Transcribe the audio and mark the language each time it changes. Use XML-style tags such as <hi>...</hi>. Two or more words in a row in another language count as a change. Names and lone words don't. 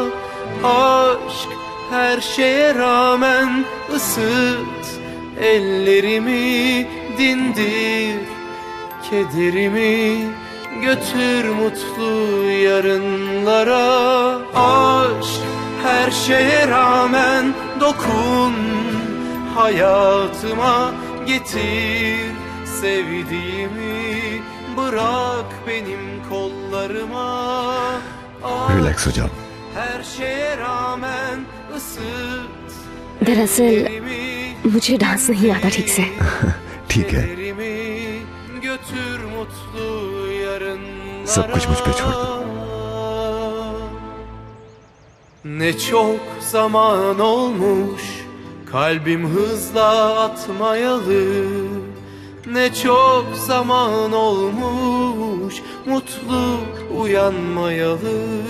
<tr>Aşk her şeye rağmen ısıt ellerimi, dindir kederimi, götür mutlu yarınlara. Aşk her şeye rağmen dokun, hayatıma getir sevdiğimi, bırak benim kollarıma.</tr> <hi>रिलैक्स हो जाओ।</hi> <tr>Her şeye rağmen ısıt</tr> <hi>दरअसल मुझे डांस नहीं आता ठीक से। ठीक है,</hi> <tr>götür mutlu yarınlara.</tr> <hi>सब कुछ मुझ पे छोड़ दो।</hi> <tr>Ne çok zaman olmuş kalbim hızla atmayalı. Ne çok zaman olmuş mutlu uyanmayalı.</tr>